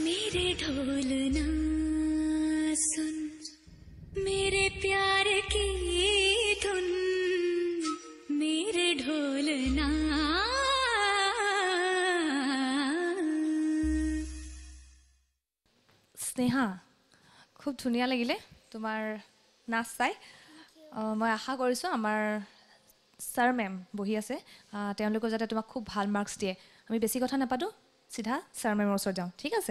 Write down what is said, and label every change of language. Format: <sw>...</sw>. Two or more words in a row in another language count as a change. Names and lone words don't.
<hi>मेरे ढोलना सुन मेरे प्यार की धुन मेरे ढोलना</hi> <as>স্নেহা খুব ধুনীয়া লাগিলে তোমাৰ নাচ চাই মই আশা কৰিছোঁ আমাৰ ছাৰ মেম বহি আছে তেওঁলোকে যাতে তোমাক খুব ভাল মাৰ্কছ দিয়ে আমি বেছি কথা নাপাতো চিধা ছাৰ মেমৰ ওচৰত যাওঁ ঠিক আছে</as>